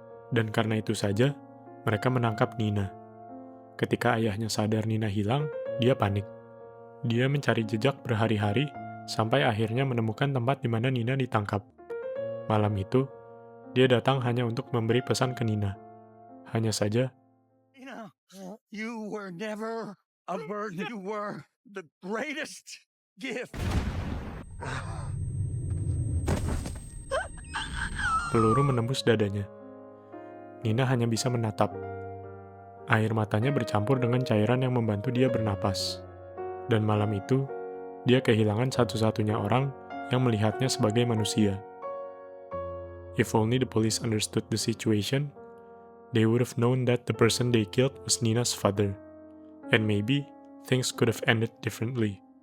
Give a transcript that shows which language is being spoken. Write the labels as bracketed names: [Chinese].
[Indonesian] Dan karena itu saja, mereka menangkap Nina. Ketika ayahnya sadar Nina hilang, dia panik. Dia mencari jejak berhari-hari, sampai akhirnya menemukan tempat di mana Nina ditangkap. Malam itu, Dia datang hanya untuk memberi pesan ke Nina. Hanya saja, [English] Nina, you were never a burden. You were the greatest gift. [Indonesian] peluru menembus dadanya. Nina hanya bisa menatap. Air matanya bercampur dengan cairan yang membantu dia bernapas. Dan malam itu, dia kehilangan satu-satunya orang yang melihatnya sebagai manusia. [English] If only the police understood the situation, they would have known that the person they killed was Nina's father. And maybe, things could have ended differently.